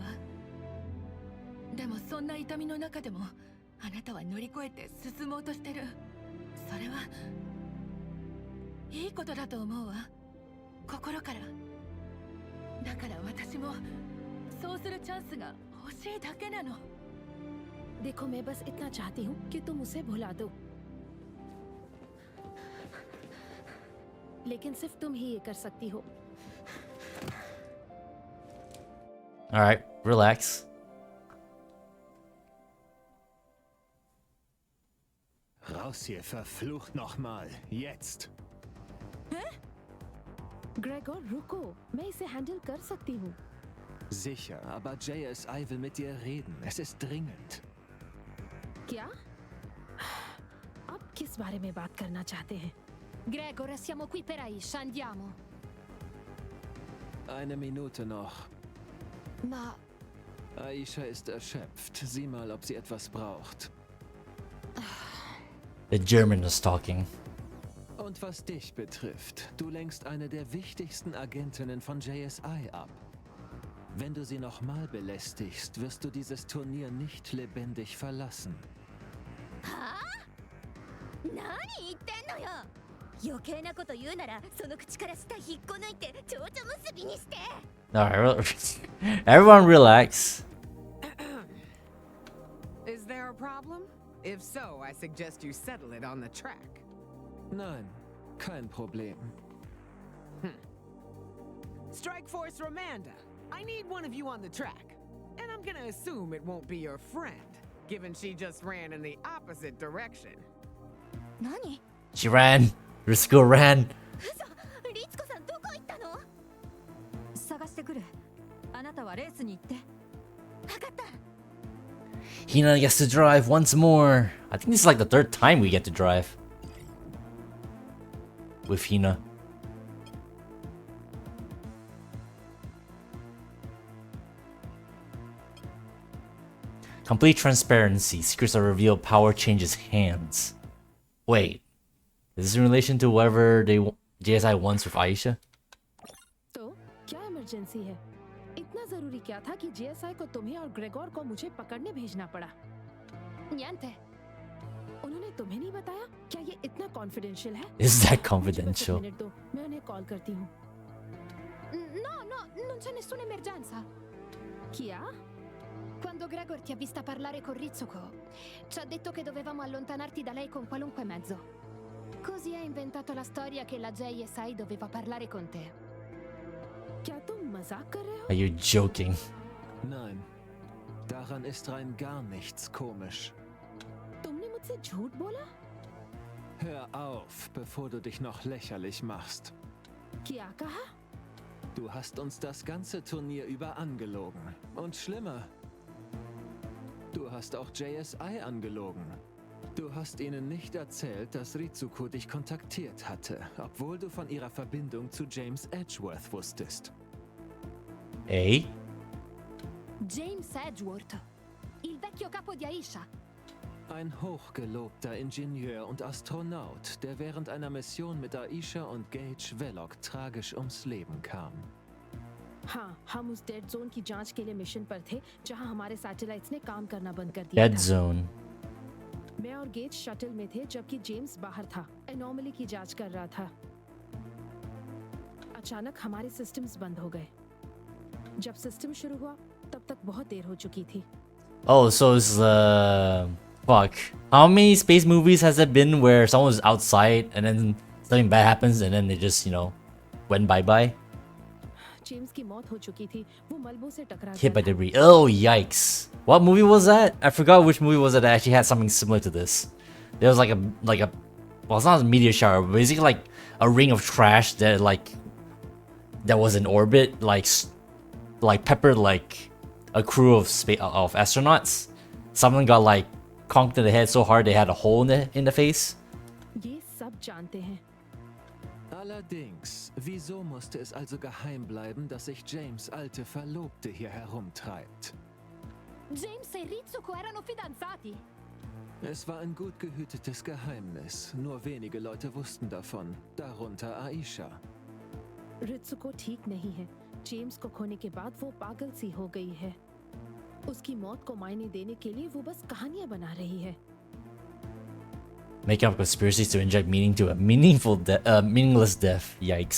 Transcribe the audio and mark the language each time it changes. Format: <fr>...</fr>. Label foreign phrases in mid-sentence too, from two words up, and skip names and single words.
<ja>でもそんな痛みの中でもあなたは乗り越えて進もうとしてる。それはいいことだと思うわ。心から。だから私もそうするチャンスが欲しいだけなの。</ja> <hi>देखो, मैं बस इतना चाहती हूँ कि तुम उसे भुला दो, लेकिन सिर्फ तुम ही ये कर सकती हो.</hi> <en>All right, relax.</en> <de>Raus hier, verflucht nochmal. Jetzt.</de> <hi>ग्रेगोर, रुको, मैं इसे हैंडल कर सकती हूँ.</hi> <de>Sicher, aber JSI will mit dir reden. Es ist dringend.</de> <hi>क्या? आप किस बारे में बात करना चाहते हैं?</hi> <it>Gregor, siamo qui per Aisha, andiamo.</it> <de>Eine Minute noch.</de> <it>Ma,</it> <de>Aisha ist erschöpft. Sieh mal, ob sie etwas braucht.</de> <en>The German is talking.</en> <de>Und was dich betrifft, du lenkst eine der wichtigsten Agentinnen von JSI ab. Wenn du sie nochmal belästigst, wirst du dieses Turnier nicht lebendig verlassen.</de> <ja>何言ってんのよ。余計なこと言うならその口から舌引っこ抜いて蝶々結びにして。</ja> <en>All right, everyone relax. Is there a problem? If so, I suggest you settle it on the track. Nein, kein Problem. Strike Force Romanda, I need one of you on the track. And I'm gonna assume it won't be your friend, given she just ran in the opposite direction.</en> <ja>何？</ja> <en>She ran. Risco ran.</en> <ja>嘘！リツコさんどこ行ったの？探してくる。あなたはレースに行って。わかった。</ja> <en>Hina gets to drive once more. I think this is like the third time we get to drive with Hina. Complete transparency. Secrets are revealed. Power changes hands. Wait, is this in relation to whatever JSI wants with Aisha?</en> <hi>तो क्या इमरजेंसी है? इतना जरूरी क्या था कि जीएसआई को तुम्हें और ग्रेगोर को मुझे पकड़ने भेजना पड़ा?</hi> <it>Niente.</it> <hi>उन्होंने तुम्हें नहीं बताया? क्या ये इतना कॉन्फिडेंशियल है?</hi> <en>Is that</en> <hi>मुझे बस एक</hi> <en>confidential?</en> <hi>मिनट दो, मैं उन्हें कॉल करती हूँ.</hi> <it>No, non c'è nessuna emergenza.</it> <hi>क्या?</hi> <it>Quando Gregor ti ha vista parlare con Ritsuko, ci ha detto che dovevamo allontanarti da lei con qualunque mezzo. Così ha inventato la storia che la JSI doveva parlare con te.</it> <hi>क्या तुम मजाक कर रहे हो?</hi> <en>Are you joking?</en> <de>Nein, daran ist rein gar nichts komisch.</de> <hi>तुमने मुझसे झूठ बोला?</hi> <de>Hör auf, bevor du dich noch lächerlich machst.</de> <hi>क्या कहा?</hi> <de>Du hast uns das ganze Turnier über angelogen. Und schlimmer, du hast auch JSI angelogen. Du hast ihnen nicht erzählt, dass Ritsuko dich kontaktiert hatte, obwohl du von ihrer Verbindung zu James Edgeworth wusstest.</de> <en>Hey?</en> <it>James Edgeworth, il vecchio capo di Aisha.</it> <de>Ein hochgelobter Ingenieur und Astronaut, der während einer Mission mit Aisha und Gage Velok tragisch ums Leben kam.</de> <hi>हाँ, हम उस</hi> <en>dead zone</en> <hi>की जांच के लिए मिशन पर थे, जहां हमारे सैटेलाइट्स ने काम करना बंद कर दिया</hi> <en>Dead</en> <hi>था.</hi> <en>zone.</en> <hi>मैं और गेज शटल में थे जबकि जेम्स बाहर था, एनोमली की जांच कर रहा था. अचानक हमारे सिस्टम्स बंद हो गए. जब सिस्टम शुरू हुआ, तब तक बहुत देर हो चुकी थी.</hi> <en>Oh, so it's fuck. How many space movies has it been where someone's outside and then something bad happens and then they just, you know, went bye-bye?</en> <hi>जेम्स की मौत हो चुकी थी. वो मलबों से टकरा</hi> <en>Hit by</en> <hi>गया था.</hi> <en>debris. Oh, yikes. What movie was that? I forgot which movie was it that actually had something similar to this. There was like a, well, it's not a meteor shower, but basically like a ring of trash that that was in orbit, like peppered like a crew of astronauts. Someone got like conked in the head so hard they had a hole in the face.</en> <hi>ये सब जानते हैं.</hi> <de>Allerdings, wieso musste es also geheim bleiben, dass sich James' alte Verlobte hier herumtreibt?</de> <it>James e Ritsuko erano fidanzati.</it> <de>Es war ein gut gehütetes Geheimnis. Nur wenige Leute wussten davon, darunter Aisha.</de> <hi>रित्सुको ठीक नहीं है. जेम्स को खोने के बाद वो पागल सी हो गई है. उसकी मौत को मायने देने के लिए वो बस कहानियां बना रही है.</hi> <en>Making up conspiracies to inject meaning to a meaningless death. Yikes.</en>